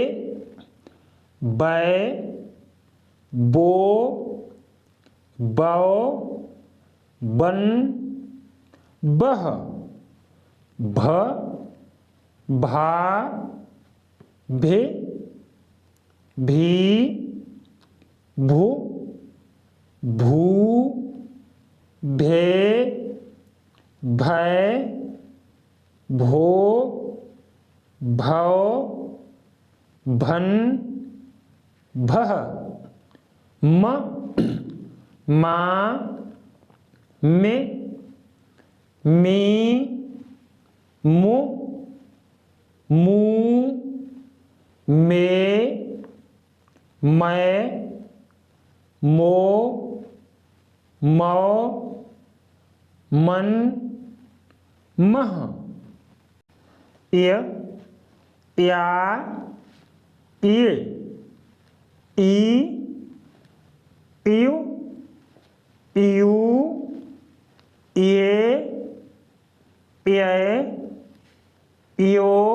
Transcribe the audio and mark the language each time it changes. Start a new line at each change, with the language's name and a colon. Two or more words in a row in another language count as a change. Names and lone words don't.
Hindi: बै, बो, बौ, बन, बह, भ, भा, भे, भी, भू, भू, भे, भै, भो, भौ, भन, भह, म, मा, मे, मी, मु, मू, मे, मै, मो, मौ, मन, मह, य, या, ये, ई, इयु, इयू, ये, ये, इयो,